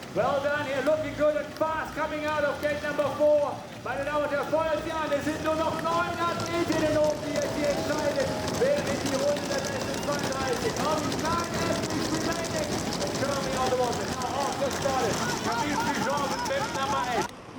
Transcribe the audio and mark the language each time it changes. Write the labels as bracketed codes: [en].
[en] Well done, you're looking good and fast coming out of gate number 4. [de] Meine Damen und Herren, feuert sie an. Es sind nur noch 9 Athletinnen oben, die entscheidet, wer in die Runde der besten 32. [en] Only 9 athletes remaining. And currently on the water. Now off just started. Camille Pigeon with bib number 8. time.